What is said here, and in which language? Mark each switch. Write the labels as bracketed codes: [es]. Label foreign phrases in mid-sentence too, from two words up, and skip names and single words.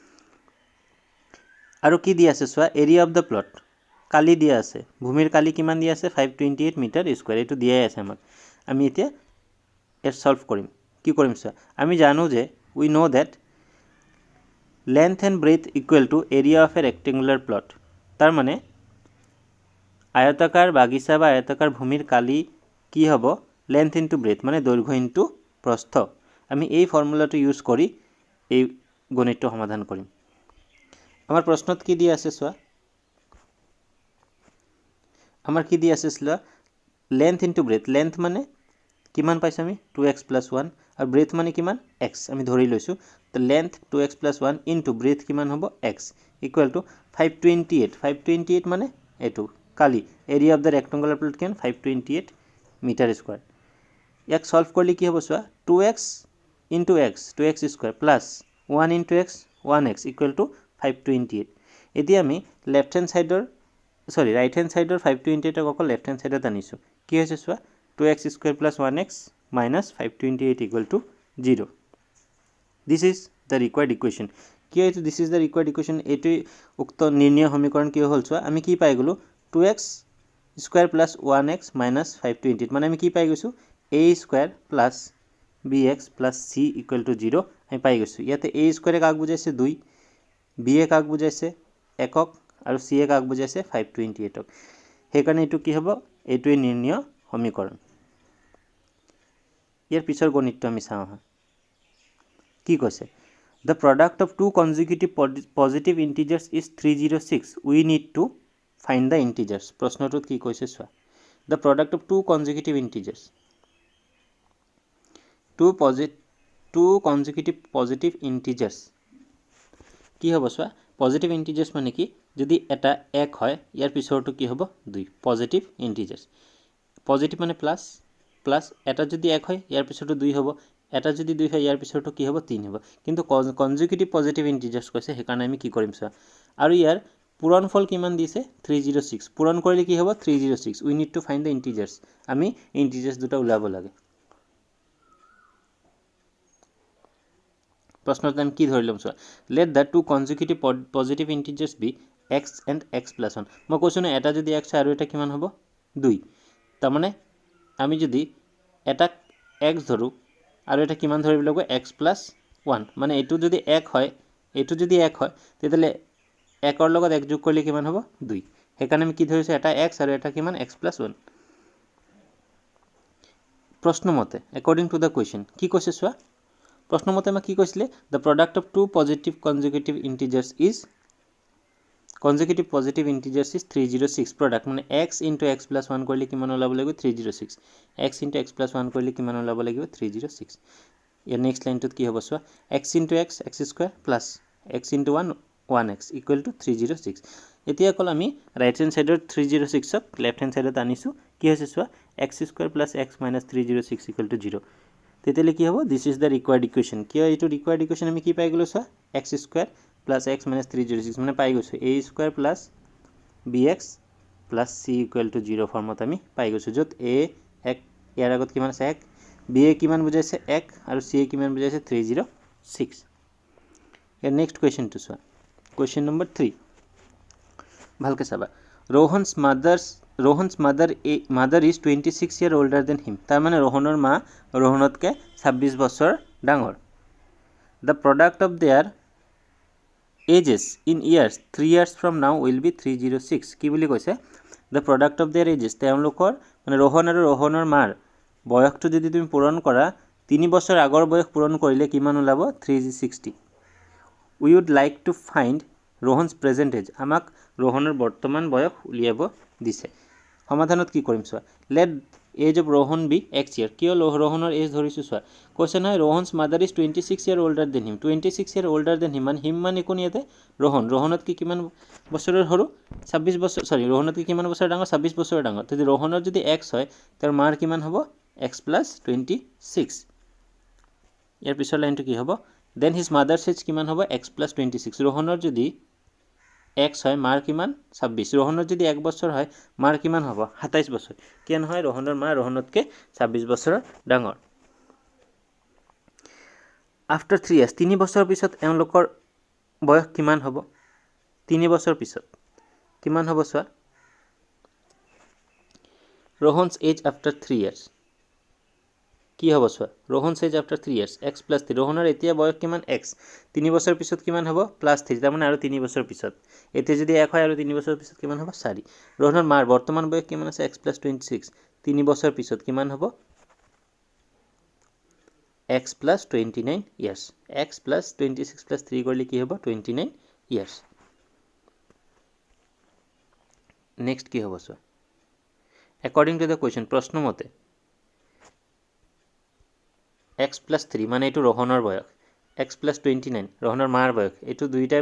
[as] আৰু কি দি আছে চোৱা [en] area of the plot [as] কালি দিয়া আছে ভূমিৰ কালি কিমান দিয়া আছে 528 [en] meter square [as] এটো দিয়াই আছে আমাক আমি এতিয়া এর সলভ কৰিম কি কৰিম চোৱা আমি জানো যে [en] we know that length and breadth equal to area of a rectangular plot [as] তাৰ মানে আয়তাকাৰ বাগিচা বা আয়তাকাৰ ভূমিৰ কালি কি হ'ব [en] length into breadth [as] মানে দৈৰ্ঘ্য ইনটু প্ৰস্থ আমি এই ফৰ্মুলাটো ইউজ কৰি এই গণিতটো সমাধান কৰিম আমাৰ প্ৰশ্নত কি দিয়া আছে চোৱা আমাৰ কি দিয়া আছে চোৱা [en] length into breadth length [as] মানে কিমান পাইছো আমি 2x + 1 আৰু ব্ৰেথ মানে কিমান x আমি ধৰি লৈছো তো লেন্থ 2x + 1 [en] into breadth [as] কিমান হ'ব x [en] equal to [as] 528 মানে এটো কালি [en] area of the rectangular plate [as] কিমান 528 [en] meter square [as] ইয়াক সলভ কৰিলে কি হ'ব চোৱা [en] 2x into x 2x square plus 1 into x 1x equal to 528 [as] এতিয়া আমি [en] left hand সাইডৰ right hand সাইডৰ 528 ক left hand সাইডত [as] আনিছো কি হৈছে চোৱা [en] 2x square plus 1x minus 528 equal to 0 this is the required equation [as] কি হৈছে [en] this is the required equation [as] এটো উক্ত নিৰ্ণয় সমীকৰণ কি হ'ল চোৱা আমি কি পাই গলো 2x square plus 1x minus 528 মানে আমি কি পাই গৈছো [en] a square plus bx plus c equal to 0 [as] আমি পাই গৈছো ইয়াতে [en] a square [as] কাক বুজাইছে 2 b কাক বুজাইছে 1ক আৰু c কাক বুজাইছে 528ক হেকাৰণে এটো কি হ'ব এটোই নিৰ্ণয় সমীকৰণ ইয়াৰ পিছৰ গণিতটো আমি চাওঁ কি কৈছে [en] the product of two consecutive positive integers is 306 we need to find the integers [as] প্ৰশ্নটোত কি কৈছে চোৱা [en] the product of two consecutive integers two consecutive positive integers [as] কি হ'ব চোৱা [en] positive integers [as] মানে কি যদি এটা 1 হয় ইয়াৰ পিছৰটো কি হ'ব 2 [en] positive integers [as] পজিটিভ মানে প্লাস প্লাস এটা যদি 1 হয় ইয়াৰ পিছৰটো 2 হ'ব এটা যদি 2 হয় ইয়াৰ পিছৰটো কি হ'ব 3 হ'ব কিন্তু [en] consecutive positive integers [as] কৈছে হেকাৰণে আমি কি কৰিম চোৱা আৰু ইয়াৰ পূৰণফল কিমান দিছে 306 পূৰণ কৰিলে কি হ'ব 306 [en] we need to find the integers [as] আমি ইন্টিজার্স দুটা উলাব লাগে প্ৰশ্নত আমি কি ধৰিলম চোৱা [en] let the two consecutive positive integers be x and x plus 1 [as] মই কৈছো না এটা যদি x আৰু এটা কিমান হ'ব 2 তাৰ মানে আমি যদি এটা x ধৰু আৰু এটা কিমান ধৰিব লাগিব [en] x plus 1 [as] মানে এটো যদি 1 হয় এটো যদি 1 হয় তেতিয়ালে 1 ৰ লগত 1 যোগ কৰিলে কিমান হ'ব 2 হেকাৰণে আমি কি ধৰিছো এটা x আৰু এটা কিমান [en] x plus 1 [as] প্ৰশ্ন মতে [en] according to the question [as] কি কৈছে চোৱা প্ৰশ্ন মতে মই কি কৈছিলে [en] the product of two positive consecutive integers is [as] 306 product মানে [en] x into x plus 1 [as] কৰিলে কিমান ওলাব লাগিব 306 [en] x into x plus 1 [as] কৰিলে কিমান ওলাব লাগিব 306 ইয়াৰ নেক্সট লাইনটোত কি হ'ব চোৱা [en] x into x x square plus x into 1 1x equal to 306 [as] এতিয়া কল আমি [en] right hand [as] সাইডৰ 306 ক [en] left hand [as] সাইডত আনিছো কি হৈছে চোৱা [en] x square plus x minus 306 equal to 0 [as] তেতিয়ালে কি হ'ব [en] this is the required equation [as] কিয় এটো [en] required equation [as] আমি কি পাই গলো চোৱা [en] x square plus x minus 306 [as] মানে পাই গৈছো [en] a square plus bx plus c equal to 0 [as] ফৰ্মত আমি পাই গৈছো যত a 1 ইয়াৰ আগত কিমান আছে 1 b কিমান বুজাইছে 1 আৰু c কিমান বুজাইছে 306 ইয়াৰ [en] next question two [as] চোৱা [en] question number [as] 3 ভালকে চাবা [en] Rohan's mother is 26 year older than him [as] তাৰ মানে रोहনৰ মা रोहনতকে 26 বছৰ ডাঙৰ [en] the product of their ages in years 3 years from now will be 306 [as] কি বুলি কৈছে the [en] product of their ages [as] তেওঁলোকৰ মানে रोहन আৰু रोहনৰ মাৰ বয়সটো যদি তুমি পূৰণ কৰা 3 বছৰ আগৰ বয়স পূৰণ কৰিলে কিমান ওলাব 360 [en] we would like to find Rohan's present age [as] আমাক रोहনৰ বৰ্তমান বয়স উলিয়াব দিছে সমাধানত কি কৰিম চোৱা [en] let age of Rohan be x year [as] কিয় रोहনৰ এজ ধৰিছো চোৱা কৈছে না [en] Rohan's mother is 26 year older than him [as] 26 year older than him মানে কোন ইয়াতে रोहনত কি কিমান বছৰৰ হৰু 26 বছৰ সৰি रोहনত কি কিমান বছৰ ডাঙৰ 26 বছৰ ডাঙৰ যদি रोहনৰ যদি x হয় তাৰ মাৰ কিমান হ'ব [en] x plus 26 [as] ইয়াৰ পিছৰ লাইনটো কি হ'ব [en] then his mother's age [as] কিমান হ'ব [en] x plus 26 [as] रोहনৰ যদি x হয় মাৰ কিমান 26 रोहনৰ যদি 1 বছৰ হয় মাৰ কিমান হ'ব 27 বছৰ কিয়ন হয় रोहনৰ মা रोहনতকে 26 বছৰ ডাঙৰ [en] after 3 years [as] 3 বছৰ পিছত এওঁলোকৰ বয়স কিমান হ'ব 3 বছৰ পিছত কিমান হ'ব চোৱা [en] Rohan's age after 3 years [as] কি হ'ব চোৱা [en] Rohan's age after 3 years [as] x + 3 ৰোহনৰ এতিয়া বয়স কিমান x 3 বছৰ পিছত কিমান হ'ব +3 তাৰমানে আৰু 3 বছৰ পিছত এতিয়া যদি 1 হয় আৰু 3 বছৰ পিছত কিমান হ'ব 4 ৰোহনৰ মাৰ বৰ্তমান বয়স কিমান আছে x + 26 3 বছৰ পিছত কিমান হ'ব [en] x + 29 years [as] x + 26 + 3 কৰিলে কি হ'ব 29 years নেক্সট কি হ'ব চোৱা [en] according to the question [as] প্ৰশ্ন মতে x + 3 মানে এটো ৰোহনৰ বয়স x + 29 ৰোহনৰ মাৰ বয়স এটো দুইটাই